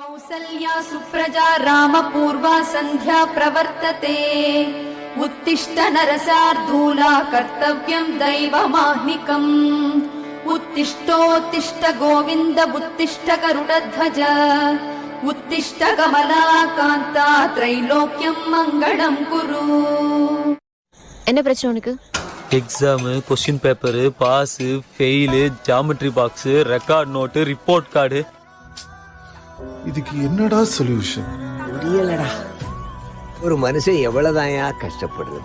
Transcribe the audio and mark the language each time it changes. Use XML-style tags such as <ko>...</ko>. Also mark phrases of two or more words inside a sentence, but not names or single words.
<sa>कौसल्या सुप्रजा रामपूर्वा सन्ध्या प्रवर्तते उत्तिष्ठ नरसार्दूला कर्तव्यं दैवमाह्निकम् उत्तिष्ठोत्तिष्ठ गोविन्द उत्तिष्ठ गरुडध्वज उत्तिष्ठ कमलाकान्ता त्रैलोक्यं मङ्गलं कुरु.</sa> <ta>என்ன பிரச்சனை உனக்கு?</ta> <en>exam, question paper, pass, fail, geometry box, record note, report card.</en> <ta>இதுக்கு என்னடா சொல்யூஷன்? முடியலடா. ஒரு மனுஷன் எவ்வளவுதாயா கஷ்டப்படுறது?</ta>